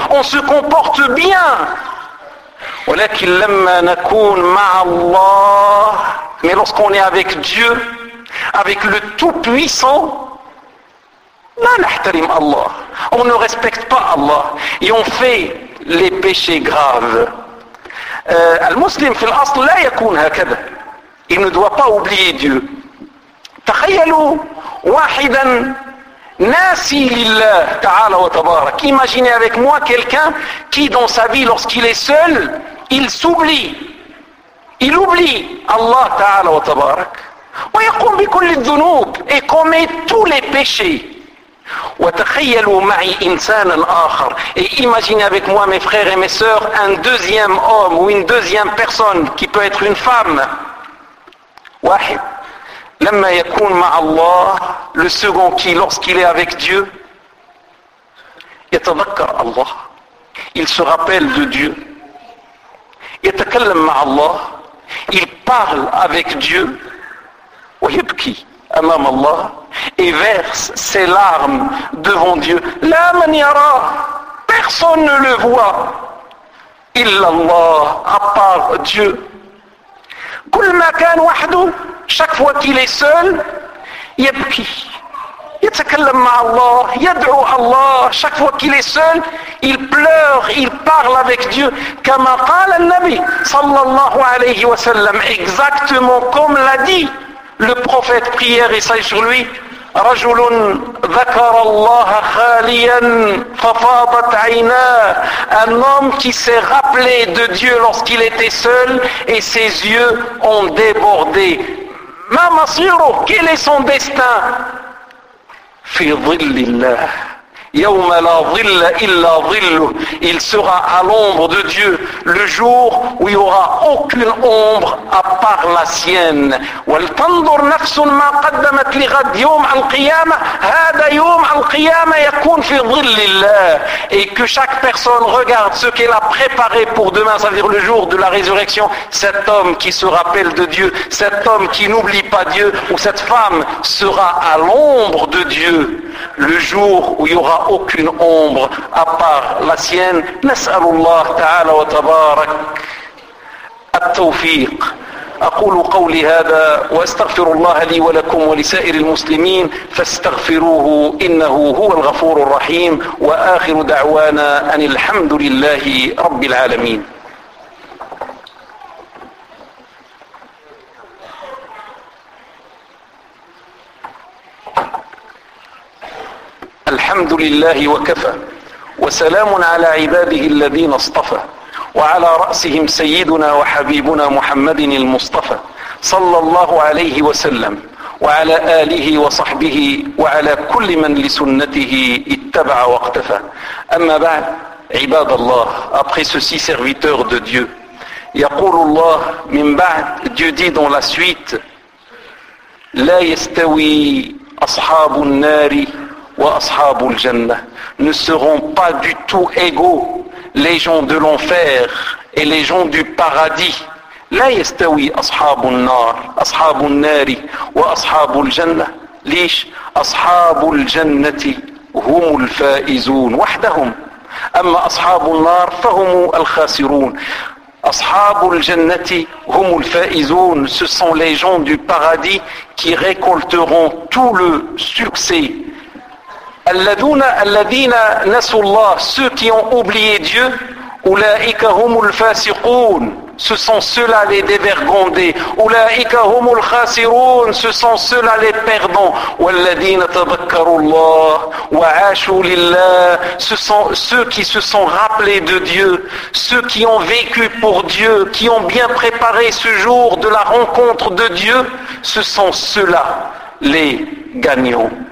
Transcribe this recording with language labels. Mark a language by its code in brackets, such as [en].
[fr] On se comporte bien. [ar] ولكن لما نكون مع الله. [fr] Mais lorsqu'on est avec Dieu, avec le Tout-Puissant, [ar] لا نحترم الله. [fr] On ne respecte pas Allah. Et on fait les péchés graves. [ar] المسلم في الأصل لا يكون هكذا. [fr] Il ne doit pas oublier Dieu. [ar] تخيلوا واحدا ناسي لله تعالى وتبارك. [fr] Imaginez avec moi quelqu'un qui dans sa vie, lorsqu'il est seul, il s'oublie. Il oublie Allah Ta'ala wa Tabarak. [ar] Wa yaqum bi kulli dhunub, [fr] et commet tous les péchés. [ar] Wa takhayyalu ma'i insanan akhar, [fr] et imaginez avec moi mes frères et mes sœurs un deuxième homme ou une deuxième personne qui peut être une femme. [ar] Wahid lamma yakun ma'a Allah, [fr] le second qui lorsqu'il est avec Dieu, [ar] yatadhakkar Allah, [fr] il se rappelle de Dieu. [ar] يتكلم مع الله, [fr] il parle avec Dieu. [ar] ويبكي امام الله, [fr] et verse ses larmes devant Dieu. [ar] لا من يراه, [fr] personne ne le voit. [ar] الا الله, [fr] à part Dieu. [ar] كل ما كان وحده, [fr] chaque fois qu'il est seul, [ar] يبكي يتكلم مع الله يدعو الله. [fr] Chaque fois qu'il est seul, il pleure, il parle avec Dieu. [ar] كما قال النبي صلى الله عليه وسلم, [fr] exactement comme l'a dit le prophète, prière et salut sur lui, [ar] رجل ذكر الله خاليا ففاضت عيناه. [fr] Un homme qui s'est rappelé de Dieu lorsqu'il était seul et ses yeux ont débordé. [ar] ما مصيره, [fr] quel est son destin? [ar] في ظل الله, يوم لا ظل إلا ظله. [fr] Il sera à l'ombre de Dieu le jour où il n'y aura aucune ombre à part la sienne. [ar] ولتنظر نفس ما قدمت لغد يوم القيامة هذا يوم القيامة يكون في ظل الله. [fr] Et que chaque personne regarde ce qu'elle a préparé pour demain, c'est-à-dire le jour de la résurrection, cet homme qui se rappelle de Dieu, cet homme qui n'oublie pas Dieu, ou cette femme sera à l'ombre de Dieu le jour où il n'y aura aucune ombre à part la sienne. [ar] نسأل الله تعالى وتبارك التوفيق. أقول قولي هذا وأستغفر الله لي ولكم ولسائر المسلمين فاستغفروه إنه هو الغفور الرحيم وآخر دعوانا أن الحمد لله رب العالمين. الحمد لله وكفى وسلام على عباده الذين اصطفى وعلى رأسهم سيدنا وحبيبنا محمد المصطفى صلى الله عليه وسلم وعلى آله وصحبه وعلى كل من لسنته اتبع واقتفى. أما بعد عباد الله [fr] après ceci serviteur de Dieu [ar] يقول الله من بعد [fr] Dieu dit dans la suite [ar] لا يستوي أصحاب النار وأصحاب الجنة [fr] ne seront pas du tout égaux les gens de l'enfer et les gens du paradis. [ar] لا يستوي أصحاب النار أصحاب النار وأصحاب الجنة ليش أصحاب الجنة هم الفائزون وحدهم أما أصحاب النار فهم الخاسرون. أصحاب الجنة هم الفائزون [fr] ce sont les gens du paradis qui récolteront tout le succès. [ar] الذين نسوا الله [fr] ceux qui ont oublié Dieu [ar] أولئك هم الفاسقون [fr] ce sont ceux-là les dévergondés [ar] أولئك هم الخاسرون [fr] ce sont ceux-là les perdants [ar] والذين تذكروا الله وعاشوا لله [fr] ce sont ceux qui se sont rappelés de Dieu ceux qui ont vécu pour Dieu qui ont bien préparé ce jour de la rencontre de Dieu ce sont ceux-là les gagnants.